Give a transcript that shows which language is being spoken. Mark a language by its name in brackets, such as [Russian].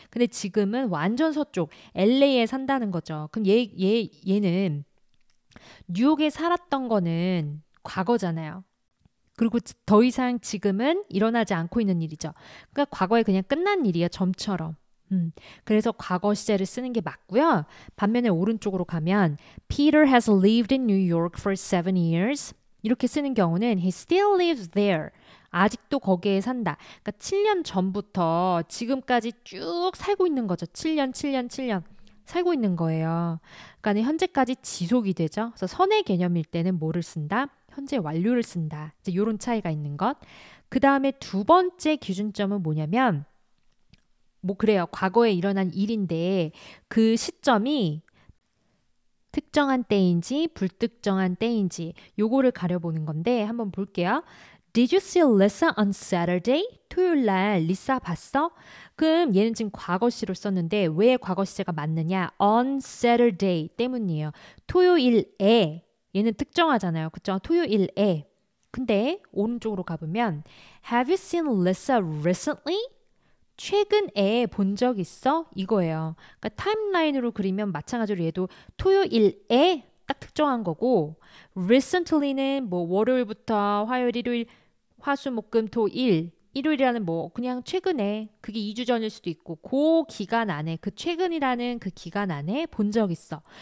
[Korean] 근데 지금은 완전 서쪽 LA에 산다는 거죠. 그럼 얘는 뉴욕에 살았던 거는 과거잖아요. 그리고 더 이상 지금은 일어나지 않고 있는 일이죠. 그러니까 과거에 그냥 끝난 일이에요. 점처럼. 그래서 과거 시제를 쓰는 게 맞고요. 반면에 오른쪽으로 가면 [English] Peter has lived in New York for 7 years. [Korean] 이렇게 쓰는 경우는 [English] he still lives there. [Korean] 아직도 거기에 산다. 그러니까 7년 전부터 지금까지 쭉 살고 있는 거죠. 7년 살고 있는 거예요. 그러니까 현재까지 지속이 되죠. 그래서 선의 개념일 때는 뭐를 쓴다? 현재 완료를 쓴다. 이제 이런 차이가 있는 것. 그 다음에 두 번째 기준점은 뭐냐면 뭐 그래요. 과거에 일어난 일인데 그 시점이 특정한 때인지 불특정한 때인지 요거를 가려보는 건데 한번 볼게요. [English] Did you see Lisa on Saturday? [Korean] 토요일 날 리사 봤어? 그럼 얘는 지금 과거시로 썼는데 왜 과거 시제가 맞느냐? [English] On Saturday [Korean] 때문이에요. 토요일에 얘는 특정하잖아요. 그쵸? 토요일에. 근데 오른쪽으로 가보면 [English] Have you seen Lisa recently? [Korean] 최근에 본 적 있어? 이거예요. 그러니까 타임라인으로 그리면 마찬가지로 얘도 토요일에 딱 특정한 거고 recently는 뭐 월요일부터 화요일, 일요일, 화수, 목, 금, 토, 일 일요일이라는 뭐 그냥 최근에 그게 2주 전일 수도 있고 그 기간 안에 그 최근이라는 그 기간 안에 본 적 있어.